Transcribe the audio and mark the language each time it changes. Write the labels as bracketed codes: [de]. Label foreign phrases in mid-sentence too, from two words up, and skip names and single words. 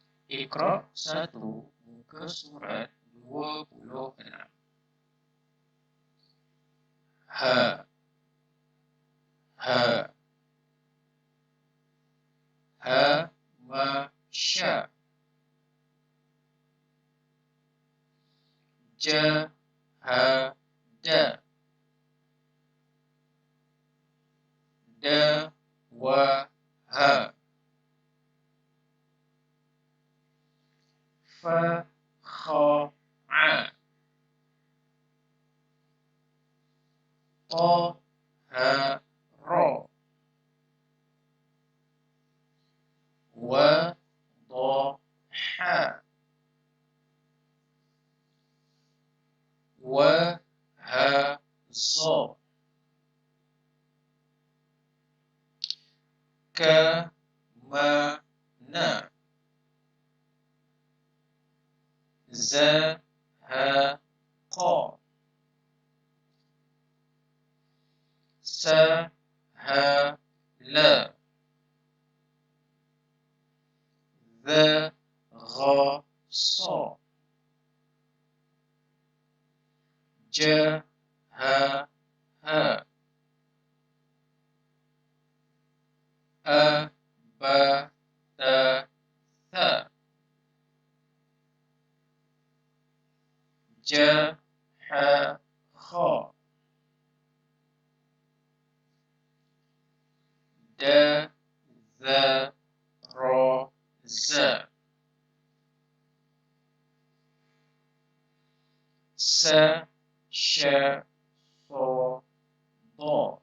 [id] Iqra 1, muka surat 26. Ha, ha, ha, ma, sya. Ja, ha, da. Da, wa, ha. Fa, kha, a. Ta, ha, ra. Wa, da, ha. Wa, ha, za. Ka, ma, na. Za, ha, qa. Sa, ha, la. Dha, gha, sa. Ja, ha, ha. A, ba, ta, tha. Ja, ha, kha. Da, dha, ra, za. Sa, sha, sa, da.